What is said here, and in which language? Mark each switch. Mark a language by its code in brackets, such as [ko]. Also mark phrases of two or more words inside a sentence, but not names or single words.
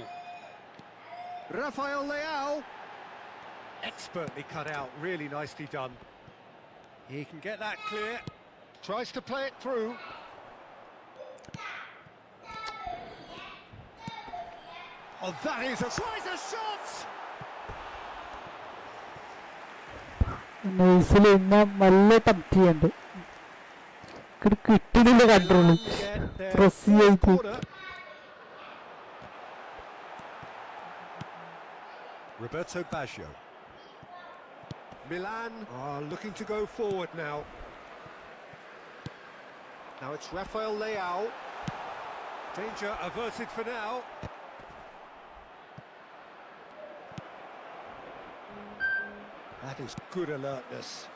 [en] Rafael Leao. Expertly cut out, really nicely done. He can get that clear. Tries to play it through. Oh, that is a... Tries a shot! [ml] നൈസിൽ ഇന്ന് നല്ല ടച്ച് ചെയ്യുന്നുണ്ട്. കിട്ടില്ല [en] control press [ml] ചെയ്ത്. [en] Roberto Baggio. Milan are looking to go forward now. Now it's Rafael Leao. Danger averted for now. That is good alertness.